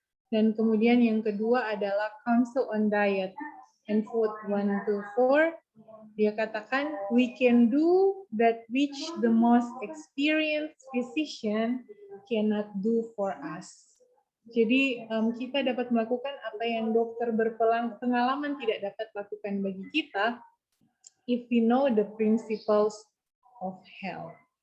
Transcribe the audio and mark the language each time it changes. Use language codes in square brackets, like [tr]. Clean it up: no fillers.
[id] Dan kemudian yang kedua adalah Council on Diet and Food 124. Dia katakan, [en] we can do that which the most experienced physician cannot do for us. [id] Jadi kita dapat melakukan apa yang dokter berpengalaman tidak dapat lakukan bagi kita [en] if we know the principles of health.